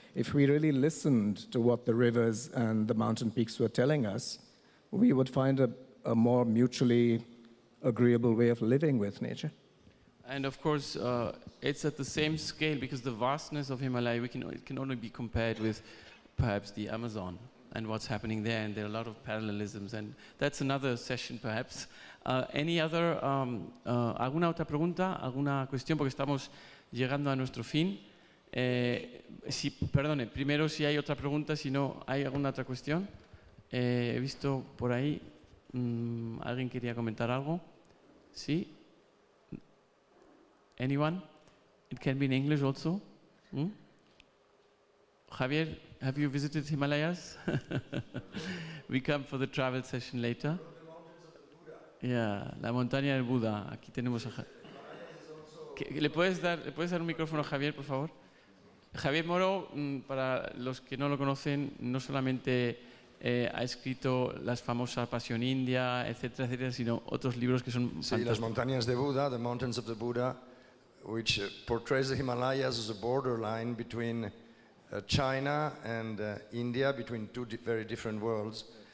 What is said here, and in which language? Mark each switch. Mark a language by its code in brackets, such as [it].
[en] If we really listened to what the rivers and the mountain peaks were telling us, we would find a more mutually agreeable way of living with nature. And of course, it's at the same scale because the vastness of Himalaya, it can only be compared with perhaps the Amazon and what's happening there, and there are a lot of parallelisms, and that's another session perhaps. Any other, [es] ¿alguna otra pregunta? ¿Alguna cuestión? Porque estamos llegando a nuestro fin. Perdone, primero si hay otra pregunta, si no, ¿hay alguna otra cuestión? He visto por ahí, ¿alguien quería comentar algo? ¿Sí? [en] Anyone? It can be in English also. Javier, have you visited Himalayas? We come for the travel session later. [es] Yeah, la montaña del Buda. Aquí tenemos a ¿Le puedes dar un micrófono a Javier, por favor? Javier Moro, para los que no lo conocen, no solamente ha escrito las famosas Pasión India, etcétera, etcétera, sino otros libros que son fantásticos. Sí, las montañas de Buda, [en] The Mountains of the Buddha, which portrays the Himalayas as a borderline between China and India, between two very different worlds.